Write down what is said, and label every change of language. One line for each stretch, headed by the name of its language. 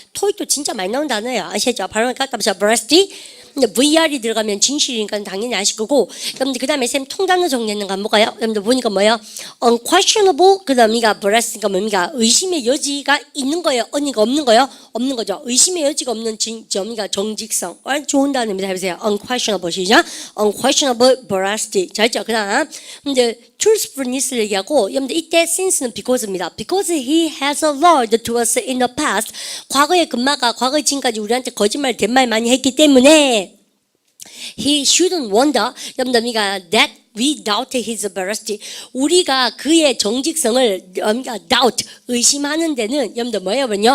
Korean: 토익도 진짜 많이 나온 단어예요. 아시죠? 발음을 갖다 합시다. veracity 근데 VR이 들어가면 진실이니까 당연히 아실 거고 여러분들 그 다음에 쌤 통단어 정리하는 거 안 볼까요? 여러분들 보니까 뭐예요? unquestionable 그 다음이가 veracity가 뭡니까? 의심의 여지가 있는 거예요? 아니가 없는 거예요? 없는 거죠. 의심의 여지가 없는 정직성 좋은 단어입니다. 해보세요.
English: unquestionable 시작 unquestionable veracity 잘했죠?
Korean: 그 다음 근데 truthfulness를 얘기하고 여러분들 이때 since는 because입니다.
English: because he has lied to us in the past
Korean: 과거의 금마가 과거의 지금까지 우리한테 거짓말 된말 많이 했기 때문에
English: he shouldn't wonder
Korean: 여러분들
English: that we doubt his veracity
Korean: 우리가 그의 정직성을 doubt 의심하는 데는 여러분들 뭐예요?